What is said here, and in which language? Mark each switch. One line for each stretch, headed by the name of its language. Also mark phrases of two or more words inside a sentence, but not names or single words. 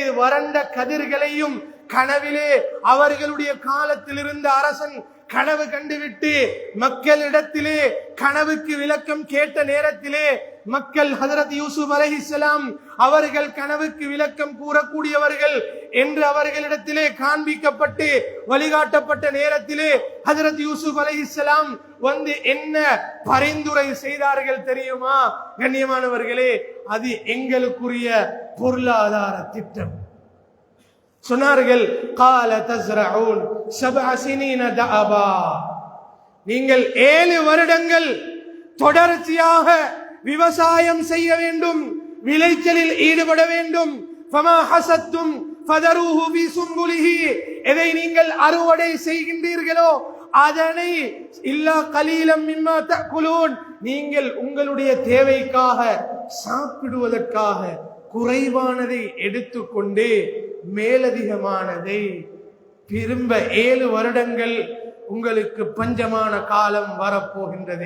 Tamil: வறண்ட கதிர்களையும் கனவிலே அவர்களுடைய காலத்தில் இருந்த அரசன் கனவு கண்டுவிட்டு மக்களிடத்திலே கனவுக்கு விளக்கம் கேட்ட நேரத்திலே மக்கள் ஹஜ்ரத் யூசுப் அலைஹிஸ்ஸலாம் அவர்கள் கனவுக்கு விளக்கம் கூறக்கூடியவர்கள் என்று அவர்களிடத்திலே காண்பிக்கப்பட்டு வழிகாட்டப்பட்ட நேரத்திலே ஹஜ்ரத் யூசுப் அலைஹிஸ்ஸலாம் வந்து என்ன பரிந்துரை செய்தார்கள் தெரியுமா? கண்ணியமானவர்களே, அது எங்களுக்குரிய பொருளாதார திட்டம். சொன்னார்கள்,
Arabic: قال تزرعون 7 سنين دأبا,
Tamil: நீங்கள் 7 வருடங்கள் தொடர்ச்சியாக விவசாயம் செய்ய வேண்டும், விளைச்சலில் ஈடுபட வேண்டும்.
Arabic: فما حصدتم فذروه في سنبله,
Tamil: எதை நீங்கள் அறுவடை செய்கின்றீர்களோ அதனை
Arabic: إلا قليلا مما تأكلون,
Tamil: நீங்கள் உங்களுடைய தேவைக்காக சாப்பிடுவதற்காக குறைவானதை எடுத்துக்கொண்டு மேலதிகமானதை திரும்ப 7 வருடங்கள் உங்களுக்கு பஞ்சமான காலம் வரப்போகின்றது.